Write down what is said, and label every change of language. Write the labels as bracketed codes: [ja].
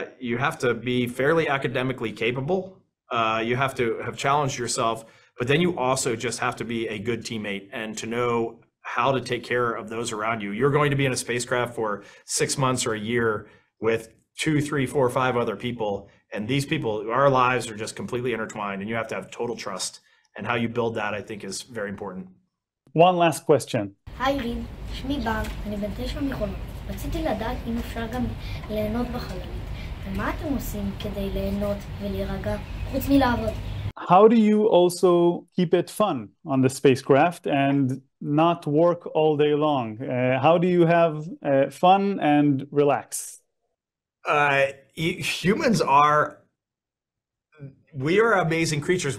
[en] You have to be fairly academically capable. You have to have challenged yourself, but then you also just have to be a good teammate and to know how to take care of those around you. You're going to be in a spacecraft for 6 months or a year with 2, 3, 4, 5 other people. And these people, our lives are just completely intertwined, and you have to have total trust. And how you build that, I think, is very important. One last question. [he] היי ריד, שמי בר, אני בן 9 מחולון. רציתי לדעת אם אפשר גם ליהנות בחללית. ומה אתם עושים כדי ליהנות ולהירגע חוץ מלעבוד? [en] How do you also keep it fun on the spacecraft and not work all day long? How do you have fun and relax? Humans we are amazing creatures.